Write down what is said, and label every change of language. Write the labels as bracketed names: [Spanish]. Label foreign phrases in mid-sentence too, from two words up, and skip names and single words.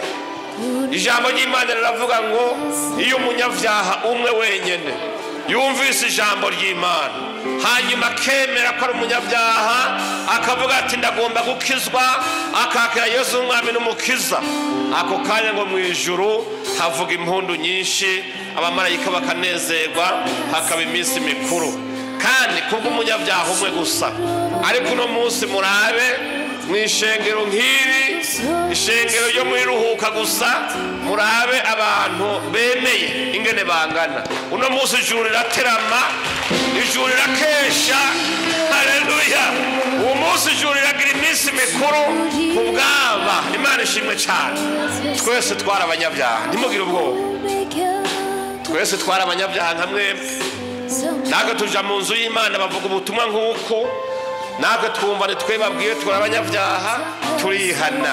[Kinyarwanda] Ijambo ry'Imana riravuga ngo iyo umunyabyaha umwe wenyine yumvise ijambo ry'Imana hanyuma akemera ko ari umunyabyaha, akavuga ati ndagomba gukizwa, akakira Yesu umwami n'umukiza, ako kanya ngo mu ijuru havuga impundu nyinshi, abamarayika bakanezerwa, hakaba iminsi mikuru. [Rundi] Kandi kubw'umunyabyaha umwe gusa. Ariko uno munsi murabe mu ishengero nk'iri, ishengero ryo muri ruhuka gusa, murabe abantu bemeye ingene bangana. Uno munsi ijuru riraterama, ijuru rirakesha, haleluya. [Kinyarwanda] Uwo munsi ijuru riragira iminsi mikuru ku bwaba. Imana ishimwe cyane. Twese twari abanyabyaha, ntimugire ubwoba. Twese twari abanyabyaha nka mwebwe. Natwe tuja mu nzu y'Imana bavuga ubutumwa nk'uko, natwe twumva ntitwebabwiye twari abanyabyaha, turihana.